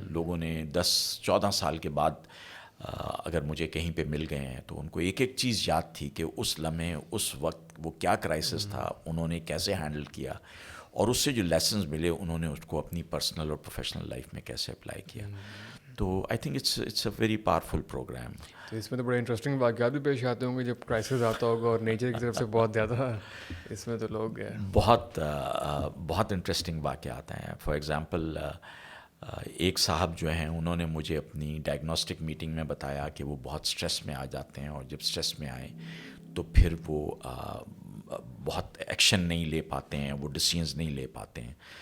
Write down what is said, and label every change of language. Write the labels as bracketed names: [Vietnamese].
[Urdu] لوگوں نے 10-14 سال کے بعد اگر مجھے کہیں پہ مل گئے ہیں تو ان کو ایک ایک چیز یاد تھی کہ اس لمحے، اس وقت وہ کیا کرائسس تھا، انہوں نے کیسے ہینڈل کیا، اور اس سے جو لیسنز ملے انہوں نے اس کو اپنی پرسنل اور پروفیشنل لائف میں کیسے اپلائی کیا. [English] تو I think it's a very powerful program. [Urdu] تو اس میں تو بڑے انٹرسٹنگ واقعات بھی پیش آتے ہوں گے جب کرائسس آتا ہوگا، اور نیچر کی طرف سے بہت زیادہ اس میں تو لوگ بہت انٹرسٹنگ واقعات ہیں. [English] for example [Urdu] ایک صاحب جو ہیں انہوں نے مجھے اپنی ڈائگنوسٹک میٹنگ میں بتایا کہ وہ بہت سٹریس میں آ جاتے ہیں، اور جب سٹریس میں آئیں تو پھر وہ بہت ایکشن نہیں لے پاتے ہیں، وہ ڈیسیژنز نہیں لے پاتے ہیں.